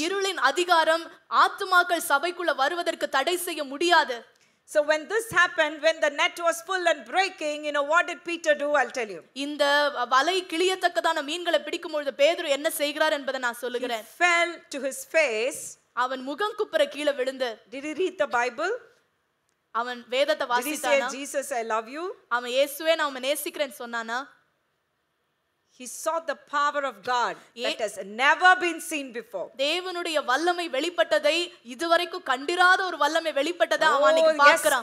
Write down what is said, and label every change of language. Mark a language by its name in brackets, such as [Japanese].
[Tamil] இருளின் அதிகாரம் ஆத்துமாக்கள் சபைக்குள்ள வருவதற்கு தடை செய்ய முடியாது. [English] So when this happened, when the net was full and breaking, you know what did Peter do? I'll tell you. [Tamil] இந்த வலை கிழியத்தக்கதான மீன்களை பிடிக்கும் பொழுது பேதுரு என்ன செய்கிறார் என்பதை நான் சொல்லுகிறேன். [English] He fell to his face. [Tamil] அவன் முகம் குப்புற கீழே விழுந்து. [English] Did he read the Bible? [Tamil] அவன் வேதத்தை வாசித்தானா? [English] Did he say, Jesus, I love you? [Tamil] அவன் இயேசுவே நான் உம்மை நேசிக்கிறேன்னு சொன்னானா? [English] He saw the power of God that has never been seen before. [Tamil] தேவனுடைய வல்லமை வெளிப்பட்டதை இதுவரைக்கும் கண்டிராத ஒரு வல்லமை வெளிப்பட்டதை அவன் அன்னைக்கு பார்க்கறான்.